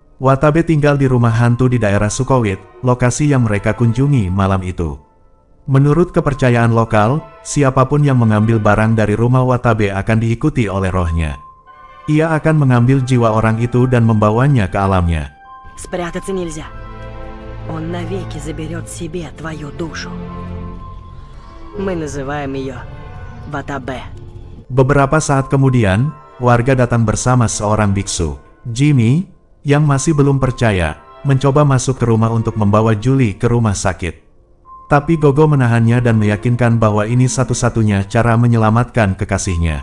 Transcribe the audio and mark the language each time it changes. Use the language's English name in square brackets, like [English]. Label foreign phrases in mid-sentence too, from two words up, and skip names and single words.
[Indonesian] Watabe tinggal di rumah hantu di daerah Sukowit, lokasi yang mereka kunjungi malam itu. Menurut kepercayaan lokal, siapapun yang mengambil barang dari rumah Watabe akan diikuti oleh rohnya. Ia akan mengambil jiwa orang itu dan membawanya ke alamnya. [Russian] Спрятаться нельзя. Он навеки заберет себе твою душу. Мы называем ее Ватабе. [Indonesian] Beberapa saat kemudian, warga datang bersama seorang biksu. Jimmy, yang masih belum percaya, mencoba masuk ke rumah untuk membawa Julie ke rumah sakit. Tapi Gogo menahannya dan meyakinkan bahwa ini satu-satunya cara menyelamatkan kekasihnya.